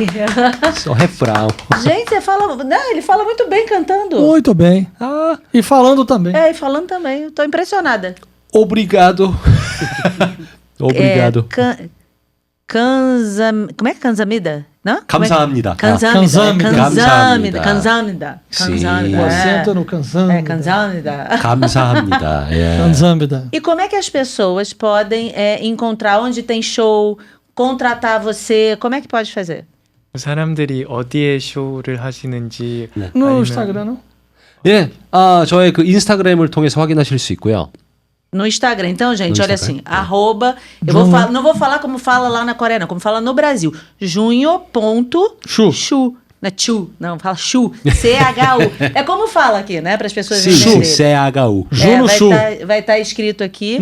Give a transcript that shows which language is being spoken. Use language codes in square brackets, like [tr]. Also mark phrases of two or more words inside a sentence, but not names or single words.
[pt] Só refrão. Gente, você fala... Não, ele fala muito bem cantando. Muito bem. E falando também. É, e falando também. Eu tô impressionada. Obrigado. Obrigado. Como é que Kansamida? Não? [ko] 감사합니다. [pt] Kansamida. [ko] 감사합니다. [pt] Kansamida. Sim. O acento no Kansamida. É, Kansamida. [ko] 감사합니다. 예. [pt] Kansamida. E como é que as pessoas podem encontrar onde tem show, contratar você? Como é que pode fazer? [ko] 사람들이 어디에 쇼를 하시는지 [pt] No [ko] 아니면 [pt] Instagram, não? [ko] 예, 저의 그 인스타그램을 통해서 확인하실 수 있고요. [pt] No Instagram. Então, gente, No olha Instagram, assim, arroba... Junho. Não vou falar como fala lá na Coreia, não. Como fala no Brasil. Chu. Chu. Não é chu. Não, fala chu. C-H-U. É como fala aqui, né? Para as pessoas Sim, entenderem. C-H-U. Juno Chu. Vai estar escrito aqui.